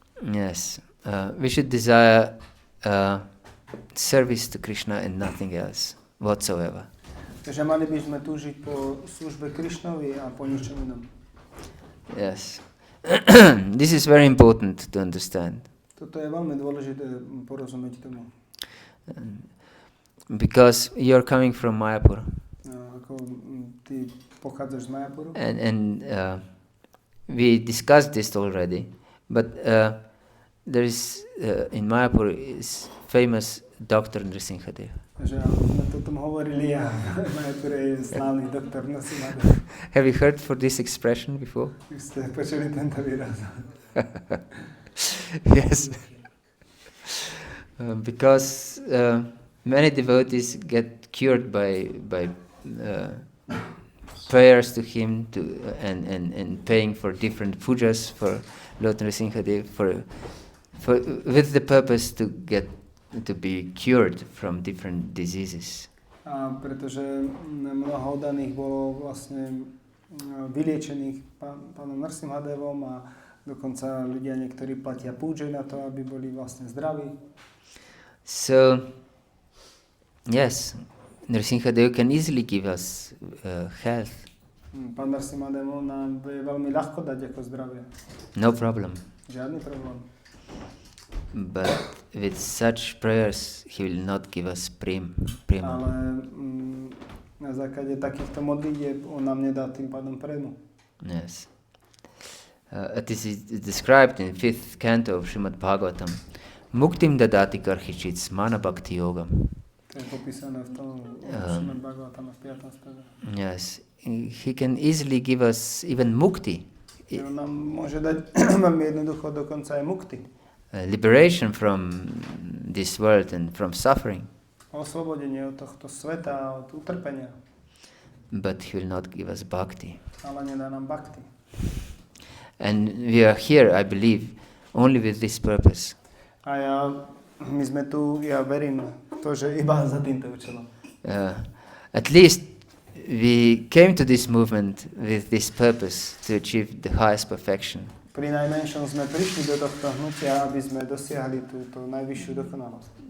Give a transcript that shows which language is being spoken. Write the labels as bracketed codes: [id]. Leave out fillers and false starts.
[en] Yes, we should desire service to Krishna and nothing else whatsoever. [sk] Takže mali by sme túžiť po službe Krishnovi a po ničom inom. [en] Yes. This is very important to understand. [sk] Toto je veľmi dôležité porozumieť tomu. [en] because you're coming from Mayapur. [sk] Ako ty pochádzaš z Mayapuru. [en] And we discussed this already, but there is in Mayapur is famous Dr. Nrsimhadev. [sk] Že sme to tom hovorili a v Mayapure je slávny doktor Nrsimhadev. [en] Have you heard for this expression before? [sk] Už ste počuli tento výraz. [en] Yes. Because many devotees get cured by prayers to him and paying for different pujas for Lord Nrsimhadev with the purpose to be cured from different diseases. [sk] A pretože mnoho oddaných bolo vlastne vyliečených pánom Nrsimhadevom a dokonca ľudia niektorí platia púdže na to, aby boli vlastne zdraví. [en] So, yes, Nrsimhadev can easily give us health. [sk] Pán Nrsimhadev nám vie veľmi ľahko dať ako zdravie. [en] No problem. [sk] Žiadny problém. [en] But with such prayers, he will not give us prema. [sk] Ale na základe takýchto modlitieb on nám nedá tým pádom prému. [en] Yes. This is described in 5th canto of Srimad Bhagavatam. [sa] Muktim dadati karhichit smana bhakti-yoga. [sk] To je popísané v tom Srimad Bhagavatam v 5. speve. [en] Yes. He can easily give us even mukti. [sk] On nám môže dať veľmi jednoducho dokonca aj mukti. [en] Liberation from this world and from suffering. [sk] Oslobodenie od tohto sveta a od utrpenia. [en] But he will not give us bhakti. [sk] Ale nedá nám bhakti. [en] And we are here, I believe, only with this purpose. [sk] A my sme tu, ja verím to, že iba za týmto účelom. [en] At least we came to this movement with this purpose to achieve the highest perfection. [sk] Pri najmenšom sme prišli do tohto hnutia, aby sme dosiahli túto najvyššiu dokonalosť.